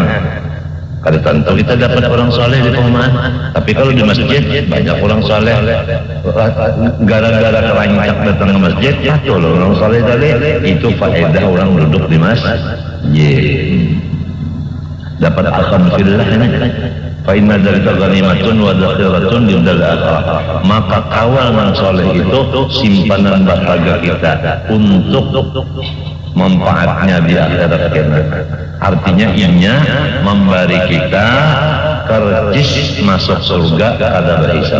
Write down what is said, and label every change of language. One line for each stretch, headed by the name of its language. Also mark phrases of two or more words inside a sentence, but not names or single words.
Indonesian: Kada tentu kita dapat orang soleh di perumahan. Tapi kalau di masjid banyak orang soleh. Gara-gara kerancak datang ke masjid, patuh orang soleh tadi. Itu faedah orang duduk di masjid. Dapat akam fillah ini.
Arabic: Fa inna dzalika ghanimatun wa dzakhiratun lidal akhirah.
Indonesian: Maka kawal yang soleh itu simpanan berharga kita untuk manfaatnya di akhirat kita. Artinya ianya memberi kita kercis masuk surga kada berhisab.